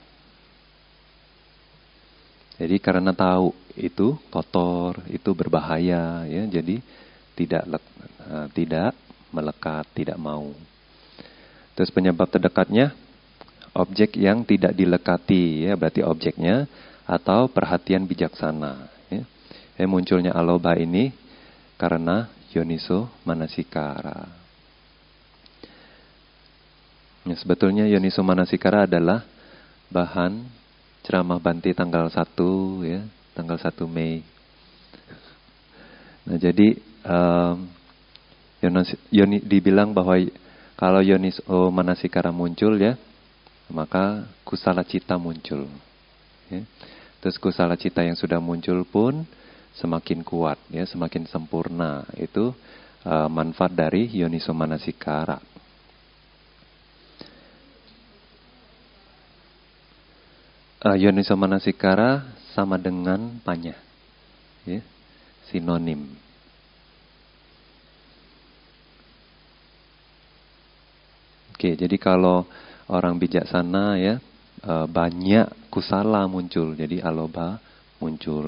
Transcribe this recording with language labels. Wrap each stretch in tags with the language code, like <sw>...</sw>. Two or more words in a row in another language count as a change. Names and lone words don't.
<id>Jadi karena tahu itu kotor, itu berbahaya ya, jadi tidak melekat, tidak mau. Terus penyebab terdekatnya objek yang tidak dilekati ya, berarti objeknya atau perhatian bijaksana ya. Munculnya aloba ini karena</id> <pi>yoniso manasikara.</pi> <id>Ya, sebetulnya</id> <pi>yoniso manasikara</pi> <id>adalah bahan ceramah Bante tanggal 1 ya, tanggal 1 Mei. Nah, jadi dibilang bahwa kalau</id> <pi>yoniso manasikara</pi> <id>muncul ya, maka</id> <pi>kusala cita</pi> <id>muncul. Ya. Terus</id> <pi>kusala cita</pi> <id>yang sudah muncul pun semakin kuat, ya, semakin sempurna. Itu manfaat dari</id> <pi>yoniso manasikara. Yoniso manasikara</pi> <id>sama dengan panya, ya, sinonim. Oke, jadi kalau orang bijaksana ya, banyak kusala muncul, jadi aloba muncul.</id>